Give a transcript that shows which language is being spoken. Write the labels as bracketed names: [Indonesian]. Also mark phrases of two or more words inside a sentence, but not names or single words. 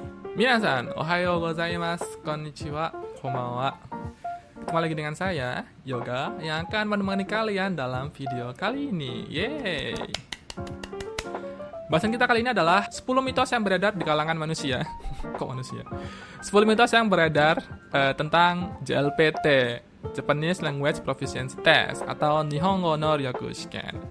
[Japanese] 皆さん、おはようございます、こんにちは、こんばんは. [Indonesian] Kembali lagi dengan saya, Yoga, yang akan menemani kalian dalam video kali ini. Yeay! Bahasan kita kali ini adalah 10 mitos yang beredar di kalangan manusia. Kok manusia? 10 mitos yang beredar tentang JLPT, Japanese Language Proficiency Test, atau Nihongo no Ryoku Shiken.